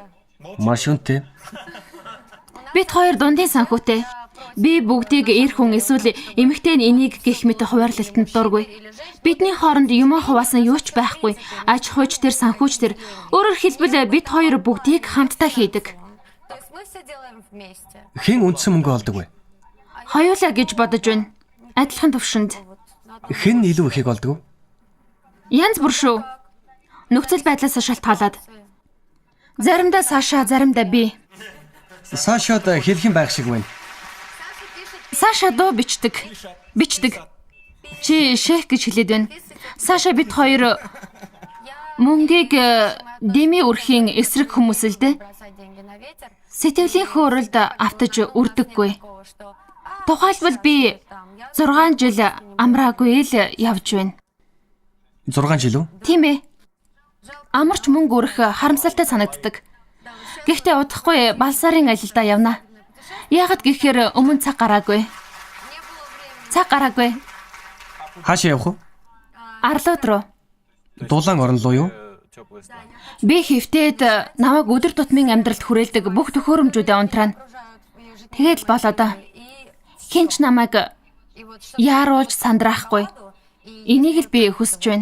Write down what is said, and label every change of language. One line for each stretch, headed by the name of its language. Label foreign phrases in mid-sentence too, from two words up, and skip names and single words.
Mongolian: Маш үнэтэй. Бид хоёр дундын санхүүтэй. Би бүгдийг эр хүн эсвэл эмэгтэй нь энийг гэх мэт хуваарлалтанд дургүй. Бидний хооронд юм хуваасан юу ч байхгүй. Аж ахуйч тэр санхүүч тэр. Өөрөөр хэлбэл бид хоёр бүгдийг хамтдаа хийдэг.
Russian: То есть мы все делаем вместе.
Mongolian: Хэн үндсэн мөнгө олдог вэ? Хоёулаа гэж бодож байна. Адилхан төвшөнд. Хэн илүү ихийг олдог вэ? Янз бүр шүү. Нөхцөл байдлаас шалтгаалаад. Заримдаа Саша, заримдаа би. Сашад хэлэх юм байх шиг байна. Саша дуу бичдэг. Чи шех гэж хэлээд байна. Саша бид хоёр мөнгийг Деми үрхийн эсрэг хүмүүс л дээ.
Russian: Бросать деньги на ветер.
Mongolian: Сэтгэлийн хөөрөлд автаж үрдэггүй.
Russian: Такого, что
Mongolian: Тухайлбал би 6 жил амраагүй л явж байна. 6 жил үү? Тийм ээ. Амарч мөнгө өрөх харамсалтай санагддаг. Гэхдээ удахгүй балсарын ажилдаа явна. Яагаад гэхээр өмнө цаг гараагүй. Хаашаа явах вэ? Арлууд руу. Дулаан орон руу юу? Би хэвтээд намайг өдөр тутмын амьдралд хүрээлдэг бүх төхөөрөмжүүдээ унтраана. Тэгээд л болоо доо. Хинч намайг яаруулж сандраахгүй. Энийг л би хүсэж байна.